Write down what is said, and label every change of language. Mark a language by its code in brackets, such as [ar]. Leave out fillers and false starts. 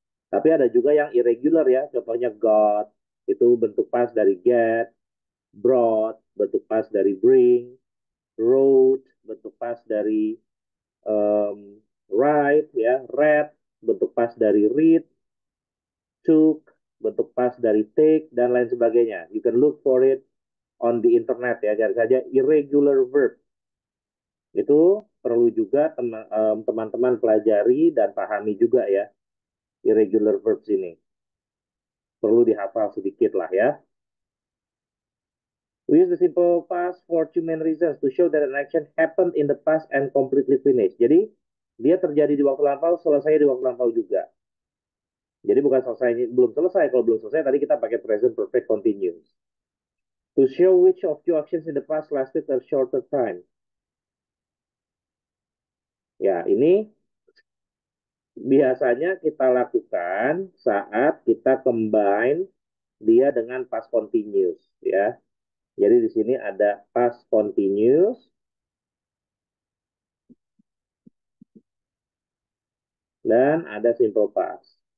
[id] Tapi ada juga yang irregular ya. Contohnya got itu bentuk past dari get, brought bentuk past dari bring, wrote bentuk past dari write ya, read bentuk past dari read, took bentuk past dari take dan lain sebagainya. [en] You can look for it on the internet ya, [id] cari saja [en] irregular verb. [id] Itu perlu juga teman-teman pelajari dan pahami juga ya irregular verbs ini. Perlu dihafal sedikit lah ya. [en] We use the simple past for two main reasons to show that an action happened in the past and completely finished. [id] Jadi dia terjadi di waktu lampau, selesai di waktu lampau juga. Jadi bukan selesai, belum selesai. Kalau belum selesai, tadi kita pakai present perfect continuous. [en] To show which of two actions in the past lasted a shorter time. [id] Ya, ini biasanya kita lakukan saat kita combine dia dengan past continuous, ya. Jadi di sini ada past continuous dan ada simple past.